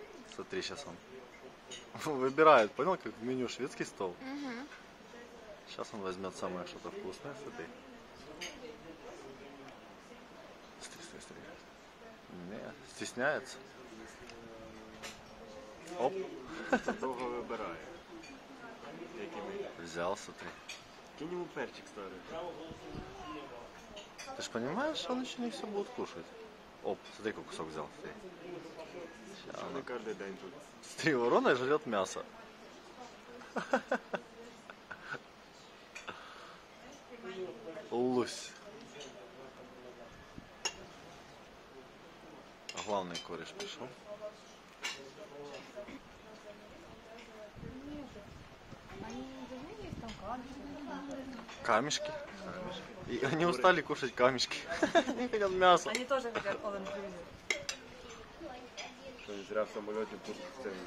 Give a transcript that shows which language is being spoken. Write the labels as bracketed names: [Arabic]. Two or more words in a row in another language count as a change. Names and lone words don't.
[Russian] Смотри, сейчас он выбирает, понял, как в меню шведский стол. Угу. Сейчас он возьмет самое что-то вкусное, смотри. Смотри. Не, стесняется. Оп. [Ukrainian] Довго вибирає. Який ми. [Russian] Взял, смотри. [Ukrainian] Кинь йому перчик старий. [Russian] Ты же понимаешь, он еще не все будет кушать. Оп, смотри, какой кусок взял. Смотри. Ща [Ukrainian] Що [Russian] оно. [Ukrainian] не кожен день тут. [Russian] Смотри, ворона жрет мясо. Лусь. А главный кореш пришел. Они не должны есть там Камешки. И они устали кушать камешки. Они хотят мясо. Они тоже хотят [English] all inclusive. [Ukrainian] Що він зря в самольоті тут